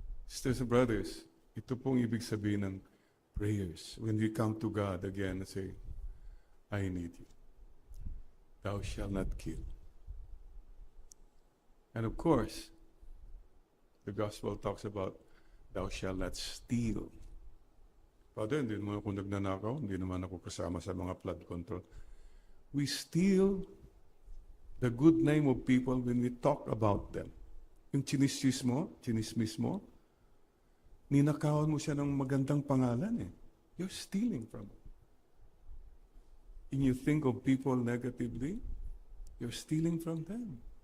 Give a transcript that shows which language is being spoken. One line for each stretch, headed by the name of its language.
English: Sisters and brothers,
Filipino: ito pong ibig sabihin ng prayers.
English: When we come to God again and say, I need you. Thou shalt not kill. And of course, the gospel talks about thou shalt not steal.
Filipino: Father, hindi naman ako nagnanakaw, hindi naman ako kasama sa mga flood control.
English: We steal the good name of people when we talk about them.
Filipino: Yung chinismis mo, ninakawan mo siya ng magandang pangalan eh.
English: You're stealing from them. And you think of people negatively, you're stealing from them.